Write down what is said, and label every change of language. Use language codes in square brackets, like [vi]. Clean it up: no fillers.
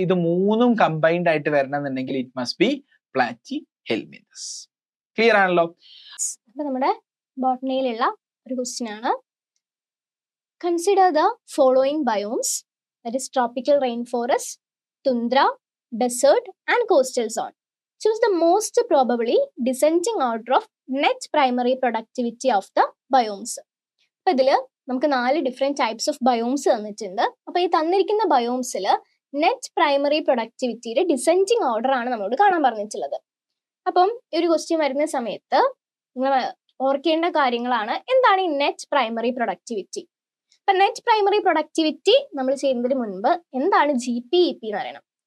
[ml] ഇത് മൂന്നും കമ്പൈൻഡ് ആയിട്ട് വരണമെന്നുണ്ടെങ്കിൽ [en] it must be [ml] platy helminthes. Clear ആണല്ലോ? നമ്മുടെ ബോട്ടണിയിലുള്ള ഒരു ക്വസ്റ്റ്യൻ ആണ്. [en] Consider the following biomes, that is tropical rain forest, tundra, desert and coastal zone. Choose the most probably descending order of net primary productivity of the biomes. [ml] അപ്പൊ ഇതില് നമുക്ക് 4 different types of biomes തന്നിട്ടുണ്ട്. അപ്പൊ ഈ തന്നിരിക്കുന്ന ബയോംസിൽ net primary പ്രൊഡക്ടിവിറ്റിയുടെ descending order ആണ് നമ്മളോട് കാണാൻ പറഞ്ഞിട്ടുള്ളത്. അപ്പം ഈ ഒരു ക്വസ്റ്റ്യൻ വരുന്ന സമയത്ത് നിങ്ങൾ ഓർക്കേണ്ട കാര്യങ്ങളാണ്. എന്താണ് ഈ നെറ്റ് പ്രൈമറി പ്രൊഡക്ടിവിറ്റി? അപ്പൊ നെറ്റ് പ്രൈമറി പ്രൊഡക്ടിവിറ്റി നമ്മൾ ചെയ്യുന്നതിന് മുൻപ് എന്താണ് GPEP എന്ന് പറയണം.